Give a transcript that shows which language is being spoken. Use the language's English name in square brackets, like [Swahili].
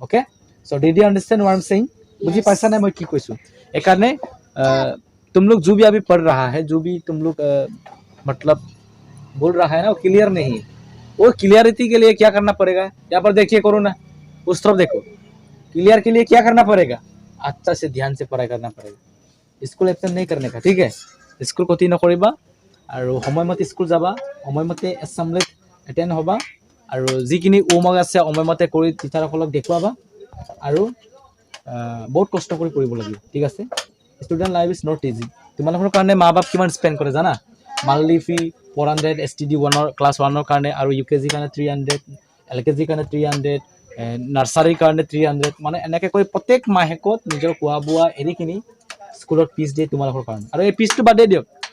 [English] Okay, so' did you understand what I am saying? [Assamese] बुझी पासा नहीं मैं की কৈছো? [Hindi] एक कारण तुम लोग जो भी अभी पढ़ रहा है, जो भी तुम लोग मतलब बोल रहा है ना, वो क्लियर नहीं है। वो क्लियरिटी के लिए क्या करना पड़ेगा? यहाँ पर देखिए, करो ना, उस तरफ देखो। क्लियर के लिए क्या करना पड़ेगा? अच्छा से ध्यान से पढ़ाई करना पड़ेगा। স্কুল এবচেণ্ট नहीं करने का ठीक है [Assamese] স্কুল ক্ষতি নকৰিবা আৰু সময়মতে স্কুল যাবা সময়মতে এছেম্বলিত এটেণ্ড হ'বা আৰু যিখিনি হোমৱৰ্ক আছে সময়মতে কৰি টিচাৰসকলক দেখুৱাবা আৰু বহুত কষ্ট কৰি পঢ়িব লাগিব ঠিক আছে [English] student life is not easy [Assamese] তোমালোকৰ কাৰণে মা বাপ কিমান স্পেণ্ড কৰে জানা মান্থলি ফি 400 STD 1 ক্লাছ 1 কাৰণে আৰু UKG কাৰণে 300 LKG কাৰণে 300 নাৰ্চাৰীৰ কাৰণে 300 মানে এনেকৈ কৰি প্ৰত্যেক মাহেকত নিজৰ খোৱা বোৱা এৰিখিনি স্কুলত ফিজ দিয়ে তোমালোকৰ কাৰণে আৰু এই ফিজটো বাদেই দিয়ক